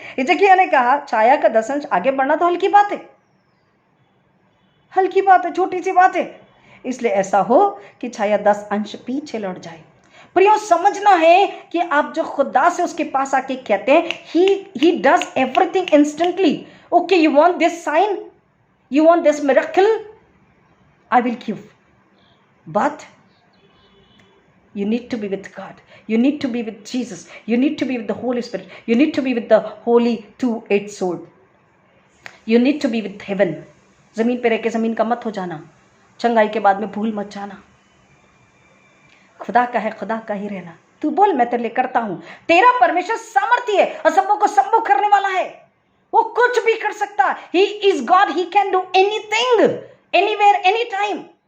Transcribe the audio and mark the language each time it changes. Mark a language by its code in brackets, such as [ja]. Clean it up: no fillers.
[hi] हिजकिय्याह ने कहा, छाया का 10 अंश आगे बढ़ना तो हल्की बात है, हल्की बात है, छोटी सी बात है। इसलिए ऐसा हो कि छाया 10 अंश पीछे लौट जाए। प्रियो, समझना है कि आप जो खुदा से उसके पास आके कहते हैं, [en] He does everything instantly. Okay, you want this sign, you want this miracle, I will give, but you need to be with God, you need to be with Jesus, you need to be with the Holy Spirit, you need to be with the Holy two-edged sword, you need to be with heaven। [hi] जमीन पे रह के जमीन का मत हो जाना, चंगाई के बाद में भूल मत जाना। खुदा का है, खुदा का ही रहना। तू बोल, मैं तेरे लिए करता हूं। तेरा परमेश्वर सामर्थी है, असंभव को संभव करने वाला है, वो कुछ भी कर सकता है। [en] He is God, he can do anything, anywhere, any time.